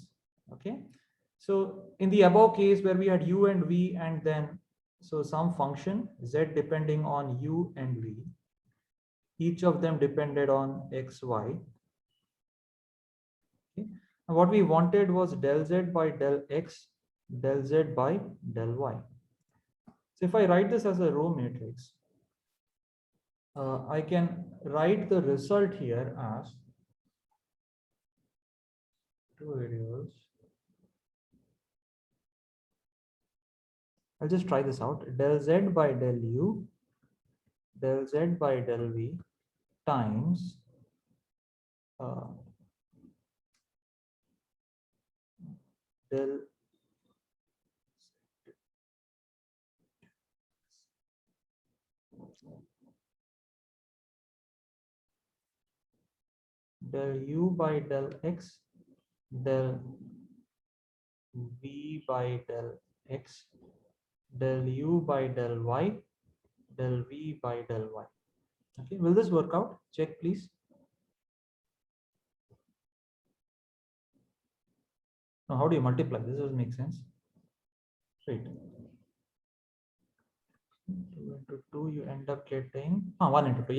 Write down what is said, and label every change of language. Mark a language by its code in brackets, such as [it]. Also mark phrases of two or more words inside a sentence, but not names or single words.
[en] Okay. So in the above case where we had u and v, and then so some function z depending on u and v, each of them depended on x, y. Okay. And what we wanted was del z by del x, del z by del y. So if I write this as a row matrix, I can write the result here as two variables. I'll just try this out. Del z by del u, del z by del v times del u by del x, del v by del x, del u by del y, del v by del y. Okay, will this work out? Check, please. Now, how do you multiply? This doesn't make sense. Right. 2 into 2, you end up getting 1 into 2.